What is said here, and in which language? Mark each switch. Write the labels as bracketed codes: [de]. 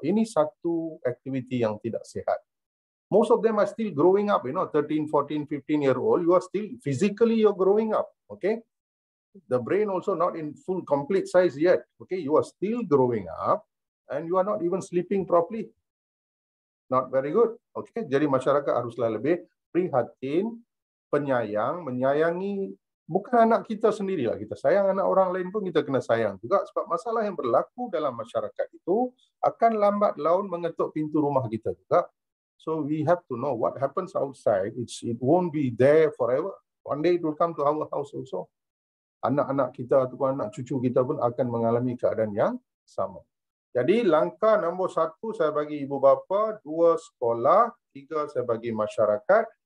[ms] Ini satu aktiviti yang tidak sihat. [en] Most of them are still growing up, 13, 14, 15-year-old. You are still, physically you're growing up, okay? The brain also not in full complete size yet, okay? You are still growing up and you are not even sleeping properly. Not very good, okay? [ms] Jadi masyarakat haruslah lebih prihatin, penyayang, menyayangi bukan anak kita sendirilah. Kita sayang anak orang lain pun kita kena sayang juga, sebab masalah yang berlaku dalam masyarakat itu akan lambat laun mengetuk pintu rumah kita juga. [en] So we have to know what happens outside. It won't be there forever. One day it will come to our house also. [ms] Anak-anak kita ataupun anak cucu kita pun akan mengalami keadaan yang sama. Jadi langkah nombor 1 saya bagi ibu bapa, 2 sekolah, 3 saya bagi masyarakat.